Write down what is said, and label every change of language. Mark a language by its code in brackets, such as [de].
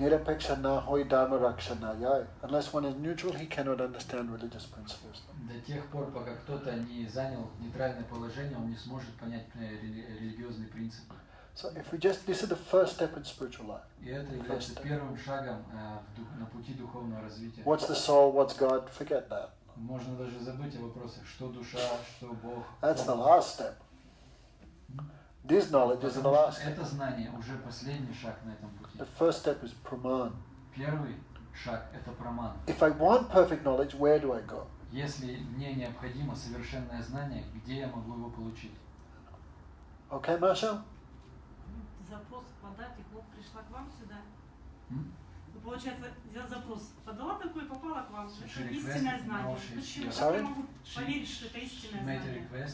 [bn] Nirapekshana hoi dharma rakshana yai. [en] Unless one is neutral, he cannot understand religious principles. [ru] До тех пор, пока кто-то не занял нейтральное положение, он не сможет понять религиозные принципы. [en] So if we just, this is the first step in spiritual life. [ru] И это является первым шагом на пути духовного развития. [en] What's the soul, what's God, forget that. [ru] Можно даже забыть о вопросах, что душа, что Бог. [en] That's the last step. This knowledge is the last step. [ru] Это знание уже последний шаг на этом пути. [en] The first step is praman. [ru] Первый шаг – это праман. [en] If I want perfect knowledge, where do I go? [ru] Если мне необходимо совершенное знание, где я могу его получить? [en] Okay, Masha? [ru] Запрос подать, и вот пришла к вам сюда. Ну, получается, я запрос подала такой, попала к вам. Это истинное знание. Почему? Как я могу поверить, что это истинное знание?